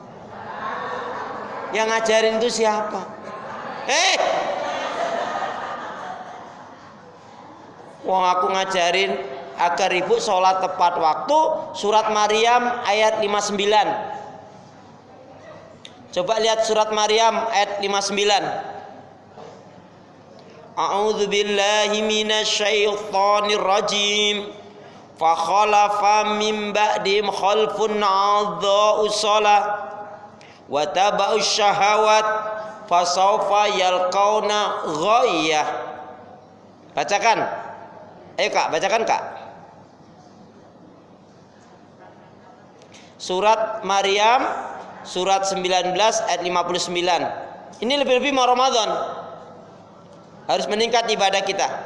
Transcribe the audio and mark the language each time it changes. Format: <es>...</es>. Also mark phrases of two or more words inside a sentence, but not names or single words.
<id>Yang ngajarin itu siapa? Wong aku ngajarin agar ibu sholat tepat waktu. Surat Maryam ayat 59. Coba lihat surat Maryam ayat 59.</id> <ar>أعوذ بالله من الشيطان الرجيم. فخلف من بعدهم خلف أضاعوا الصلاة واتبعوا الشهوات فسوف يلقون غيا.</ar> <id>Bacakan. Ayo Kak, bacakan Kak. Surat Maryam surat 19 ayat 59. Ini lebih-lebih mau Ramadan. Harus meningkat ibadah kita.</id>